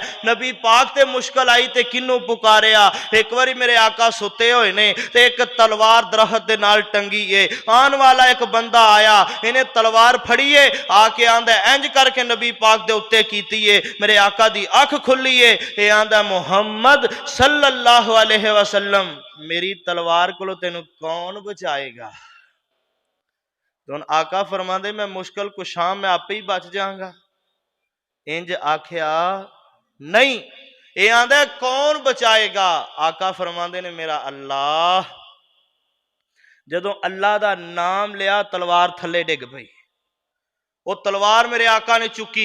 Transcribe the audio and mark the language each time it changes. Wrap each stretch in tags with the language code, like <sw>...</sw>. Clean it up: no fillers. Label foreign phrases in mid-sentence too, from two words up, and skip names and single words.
<pa>نبی پاک تے مشکل آئی تے کنوں پکاریا۔ اک باری میرے آقا ستے ہوئے نے تے اک تلوار درخت دے نال ٹنگی ہے، آن والا اک بندہ آیا، انہیں تلوار پھڑی ہے، آکے آندا انج کرکے نبی پاک دے اتے کیتی ہے. میرے آقا دی اکھ کھلی ہے، یہ آندا</pa> <ar>محمد صلی اللہ علیہ وسلم</ar> <pa>میری تلوار کو تینوں</pa> <ur>کون بچائے گا.</ur> <pa>تو آقا فرماندے میں مشکل کشا میں آپے ہی بچ جاؤں گا. انج آکھیا نہیں، یہ آندا</pa> <ur>کون بچائے گا.</ur> <pa>آقا فرماندے نے میرا اللہ۔ جدوں اللہ دا نام لیا تلوار تھلے ڈگ پئی، وہ تلوار میرے آقا نے چکی.</pa>